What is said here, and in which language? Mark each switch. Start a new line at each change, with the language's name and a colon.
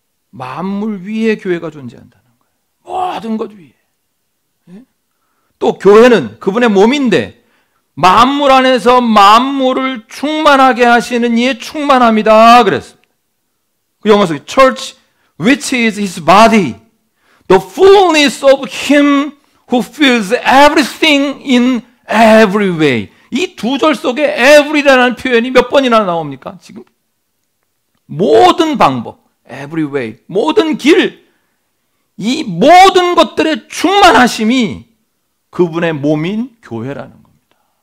Korean: 만물 위에 교회가 존재한다는 거예요. 모든 것 위에. 또 교회는 그분의 몸인데 만물 안에서 만물을 충만하게 하시는 이의 충만함이다 그랬습니다. 그 영어 속에
English: Church which is his body, the fullness of him who fills everything in every way.
Korean: 이 두 절 속에 every라는 표현이 몇 번이나 나옵니까? 지금 모든 방법,
English: every way,
Korean: 모든 길, 이 모든 것들의 충만하심이 그분의 몸인 교회라는 겁니다.